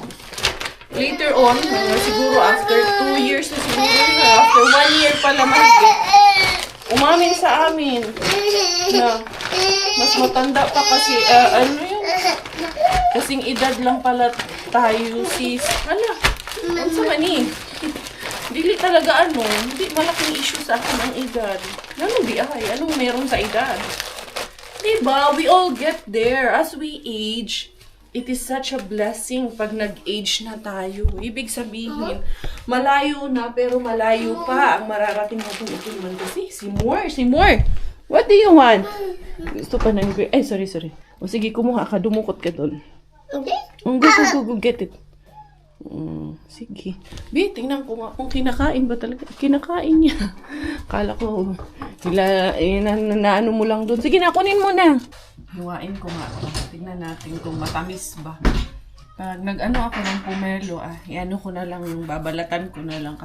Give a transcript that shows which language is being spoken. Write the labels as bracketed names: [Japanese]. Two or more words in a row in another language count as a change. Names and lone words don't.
[English] Later on, [Filipino] siguro [English] after 2 years [Filipino] na siguro, [English] after 1 year [Filipino] pala umamin sa amin na mas matanda pa kasi, kasing edad lang pala tayo, sis. Hala, ano sa mani? Dili talaga hindi malaking issue sa akin ang edad. Anong meron sa edad? Diba, [English] we all get there. As we age, it is such a blessing [Filipino] pag nag-age na tayo. Ibig sabihin, malayo na pero malayo pa ang mararating natin. Ito naman kasi, si Moore. [English] What do you want? [Filipino] Gusto pa ng grape. Ay, sorry. O sige, kumuha ka. Dumukot ka doon. Okay. [English] Go, get it. [Filipino] Sige. Bi, tingnan ko nga kung kinakain ba talaga. Kinakain niya. Kala ko, naano mo lang doon. Sige na, kunin mo na. Hiwain ko nga. Tingnan natin kung matamis ba. Pag nag-ano ako ng pomelo, iano ko na lang yung babalatan ko na lang.